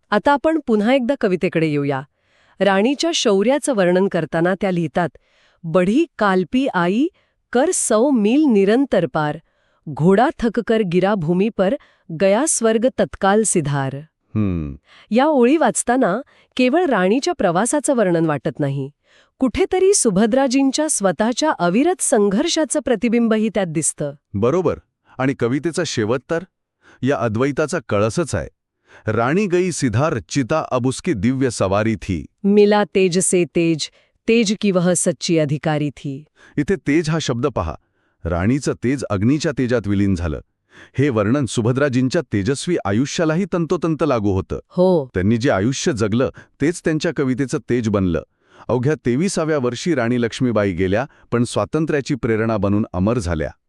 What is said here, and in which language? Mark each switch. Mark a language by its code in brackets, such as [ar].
[mr] आता आपण पुन्हा एकदा कवितेकडे येऊया. राणीच्या शौर्याचं वर्णन करताना त्या लिहितात, [hi] बढी कालपी आई कर 100 मील निरंतर पार, घोडा थक कर गिरा भूमी पर, गया स्वर्ग तत्काल सिधार. [mr] या ओळी वाचताना केवळ राणीच्या प्रवासाचं वर्णन वाटत नाही, कुठेतरी सुभद्राजींच्या स्वतःच्या अविरत संघर्षाचं प्रतिबिंबही त्यात दिसतं. बरोबर. आणि कवितेचा शेवट तर या अद्वैताचा कळसच आहे. [hi] राणी गई सिधार चिता अब उसकी दिव्य सवारी थी. मिला तेज से तेज, तेज की वह सच्ची अधिकारी थी. [mr] इथे तेज हा शब्द पहा. राणीचं तेज अग्नीच्या तेजात विलीन झालं. हे वर्णन सुभद्राजींच्या तेजस्वी आयुष्यालाही तंतोतंत लागू होतं. हो. त्यांनी जे आयुष्य जगलं तेच त्यांच्या कवितेचं तेज बनलं. अवघ्या 23व्या वर्षी राणी लक्ष्मीबाई गेल्या, पण स्वातंत्र्याची प्रेरणा बनून अमर झाल्या.